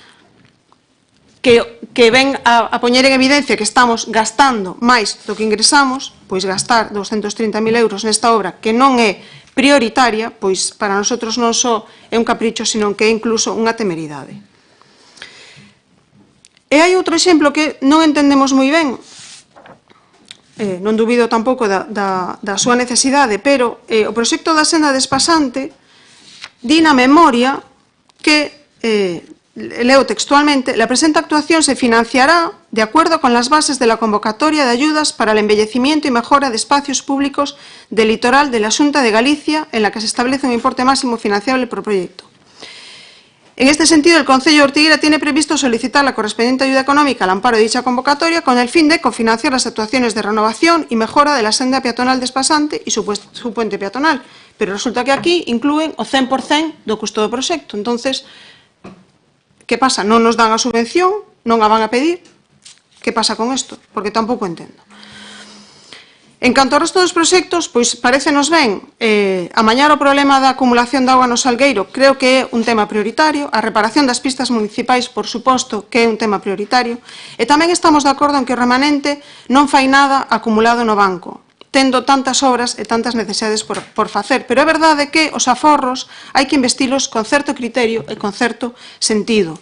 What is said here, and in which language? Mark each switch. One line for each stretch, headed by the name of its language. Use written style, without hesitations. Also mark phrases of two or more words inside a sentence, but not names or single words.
Galician: que ven a poñer en evidencia que estamos gastando máis do que ingresamos, pois gastar 230.000 euros nesta obra que non é prioritaria, pois para nosotros non só é un capricho, sino que é incluso unha temeridade. E hai outro exemplo que non entendemos moi ben, non dubido tampouco da súa necesidade, pero o proxecto da senda despasante di na memoria que,
Spanish: leo textualmente, la presente actuación se financiará de acuerdo con las bases de la convocatoria de ayudas para el embellecimiento y mejora de espacios públicos del litoral de la Xunta de Galicia, en la que se establece un importe máximo financiable por proyecto. En este sentido, el Concello de Ortigueira tiene previsto solicitar la correspondiente ayuda económica al amparo de dicha convocatoria con el fin de cofinanciar las actuaciones de renovación y mejora de la senda peatonal despasante y su puente peatonal.
Galician: Pero resulta que aquí inclúen o 100% do custo do proxecto. Entonces, que pasa? Non nos dan a subvención, non a van a pedir. Que pasa con isto? Porque tampouco entendo. En canto ao resto dos proxectos, pois parécenos ben amañar o problema da acumulación de auga no Salgueiro, creo que é un tema prioritario, a reparación das pistas municipais, por suposto, que é un tema prioritario, e tamén estamos de acordo en que o remanente non fai nada acumulado no banco, tendo tantas obras e tantas necesidades por facer, pero é verdade que os aforros hai que investilos con certo criterio e con certo sentido.